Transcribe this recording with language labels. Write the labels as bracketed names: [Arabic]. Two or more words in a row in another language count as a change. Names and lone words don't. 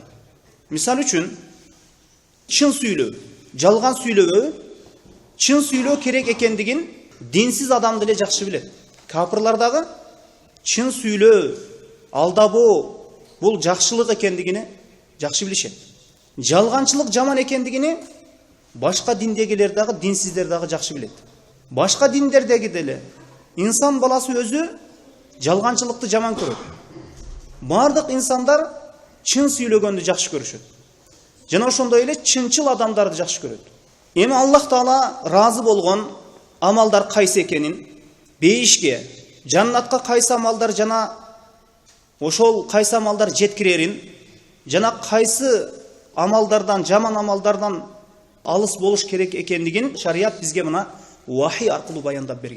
[Kyrgyz] Мисал үчүн, чын сүйлөө, жалган сүйлөө, чын сүйлөө керек экендигин динсиз адам деле жакшы билет. Капырлардагы чын сүйлөө, алдабоо бул жакшылык экендигини жакшы билишет. Жалганчылык жаман экендигини башка диндегилер дагы, динсиздер дагы жакшы билет. Башка диндердеги деле Инсан баласы өзү жалганчылыкты жаман көрөт. Бардык инсандар чын сүйлөгөндү жакшы көрүшөт. Жана ошондой эле чынчыл адамдарды жакшы көрөт. Эми Аллах Таала разы болгон амалдар кайсы экенин, бейишке, Жаннатқа кайсы амалдар жана ошол кайсы амалдар жеткирерин, жана кайсы амалдардан, жаман амалдардан алыс болуш керек экендигин шарият бизге мына вахий аркылуу баяндап берген.